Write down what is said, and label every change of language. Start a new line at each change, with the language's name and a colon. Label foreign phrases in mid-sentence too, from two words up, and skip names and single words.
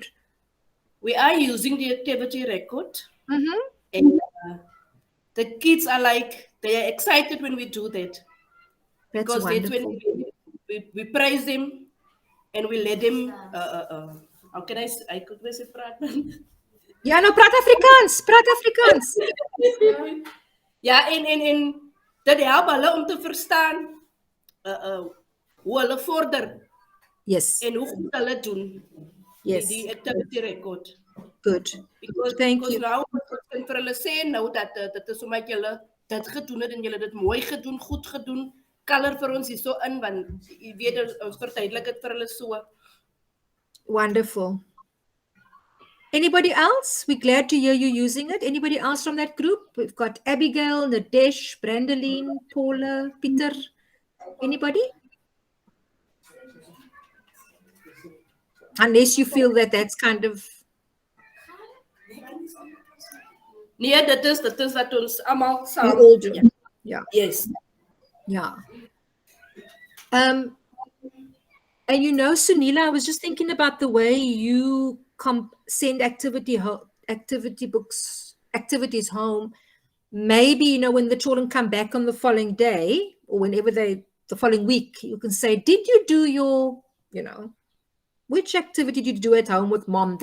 English: We are using the activity record. Mm-hmm. And the kids are they are excited when we do that. That's because wonderful. That's when we praise them and we let them, how can I could say praten?
Afrikaans: Ja, nou praat Afrikaans. Ja, en dat help hulle om te verstaan hoe hulle vorder.
English: Yes.
Afrikaans: En hoe goed hulle doen.
English: Yes.
Afrikaans: Die
English: activity record. Good. Thank you.
Afrikaans: Nou, ek vir hulle sê nou dat dit is omdat julle dit gedoen het en julle dit mooi gedoen, goed gedoen. Color vir ons hier so in, want jy weet ons verduidelik dit vir hulle so.
English: Wonderful. Anybody else? We're glad to hear you using it. Anybody else from that group? We've got Abigail, Nadesh, Brandeline, Paula, Peter. Anybody? Unless you feel that that's kind of...
Afrikaans: Nee, dit is dat ons almal saam.
English: We all do. Yeah. Yes. Yeah. And Sunila, I was just thinking about the way you send activities home. maybe, you know, when the children come back on the following day or whenever the following week, you can say, did you do your, you know, which activity did you do at home with mom?